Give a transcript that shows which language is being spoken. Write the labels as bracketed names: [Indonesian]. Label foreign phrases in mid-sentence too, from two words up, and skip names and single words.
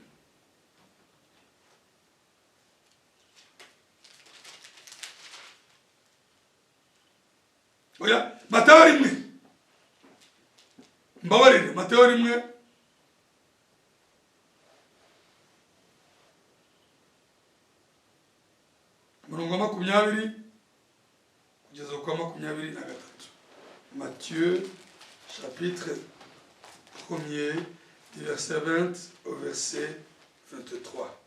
[Kinyarwanda] Oya, Matayo 1. Mbabarire, Matayo 1. murongo wa 20 kugeza kwa 23. [French] Matthieu chapitre 1er du verset 20 au verset 23.